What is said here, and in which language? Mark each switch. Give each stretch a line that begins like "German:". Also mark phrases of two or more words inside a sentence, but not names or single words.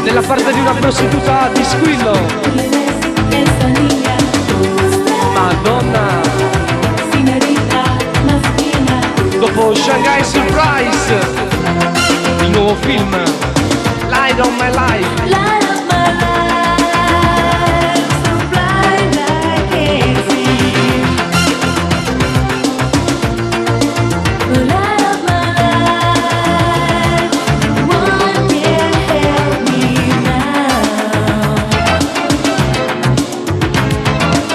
Italian: parte di una prostituta di squillo.
Spanish: Esa niña gusta, Madonna. señorita más fina.
Italian: Dopo Shanghai Surprise, il nuovo film Light on My Life.
English: Light up my life, so blind I can't see. Light up my life, one can help me now.